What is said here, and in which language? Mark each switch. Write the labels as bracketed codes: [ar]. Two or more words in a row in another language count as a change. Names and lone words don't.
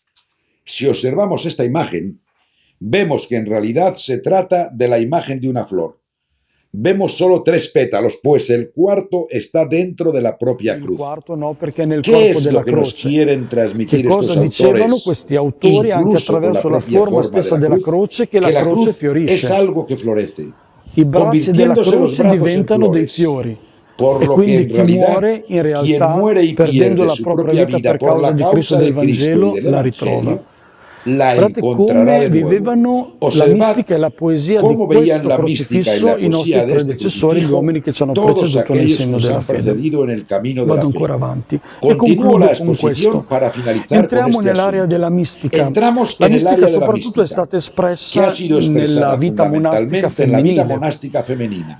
[es] Si observamos esta imagen, vemos que en realidad se trata de la imagen de una flor. Vemos solo 3 pétalos, pues el cuarto está dentro de la propia cruz. ¿Qué es lo que nos quieren transmitir estos autores? [it] Questi autori anche attraverso la forma stessa della croce, che la croce fiorisce. [es] Es algo que florece. [it] I bracci della croce diventano dei fiori. [es] Por lo que en realidad, quien muere y pierde su propia vida por la causa del Cristo y del Evangelio, la encontrará de nuevo. [it] Vivevano la mistica e la poesia di questo crocifisso i nostri predecessori, gli uomini che ci hanno preceduto nel segno della fede. Vado ancora avanti e concludo con questo. Entriamo nell'area della mistica. La mistica soprattutto è stata espressa nella vita monastica femminile.